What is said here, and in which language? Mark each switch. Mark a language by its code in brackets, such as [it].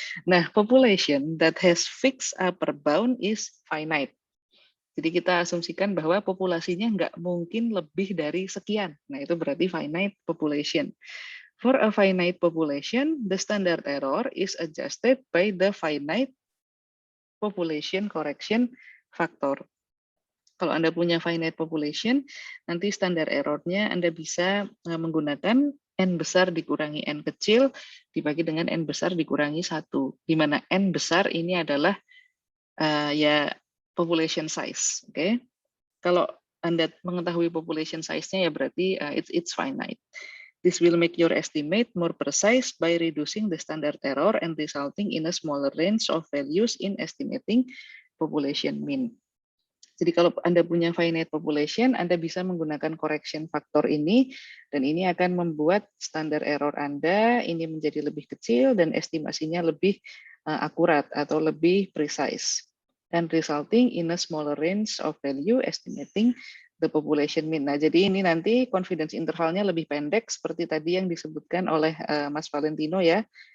[en] Nah, population that has fixed upper bound is finite. [id] Jadi kita asumsikan bahwa populasinya nggak mungkin lebih dari sekian. Nah, itu berarti finite population. [en] For a finite population, the standard error is adjusted by the finite population correction factor. [id] Kalau Anda punya finite population, nanti standar error-nya Anda bisa menggunakan N besar dikurangi N kecil, dibagi dengan N besar dikurangi 1. Di mana N besar ini adalah ya population size. Oke. Kalau Anda mengetahui population size-nya ya berarti [en] it's finite. This will make your estimate more precise by reducing the standard error and resulting in a smaller range of values in estimating population mean. [id] Jadi kalau Anda punya finite population, Anda bisa menggunakan correction factor ini, dan ini akan membuat standar error Anda ini menjadi lebih kecil dan estimasinya lebih akurat atau lebih precise. [en] And resulting in a smaller range of value estimating the population mean. [id] Nah, jadi ini nanti confidence intervalnya lebih pendek seperti tadi yang disebutkan oleh Mas Valentino ya.